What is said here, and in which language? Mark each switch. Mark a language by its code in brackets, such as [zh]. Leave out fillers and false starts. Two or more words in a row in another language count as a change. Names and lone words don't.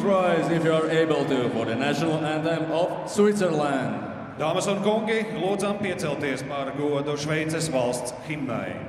[en] rise if you are able to for the national anthem of Switzerland. [lv] Dāmas un kungi, lūdzam piecelties par godu Šveices valsts himnai.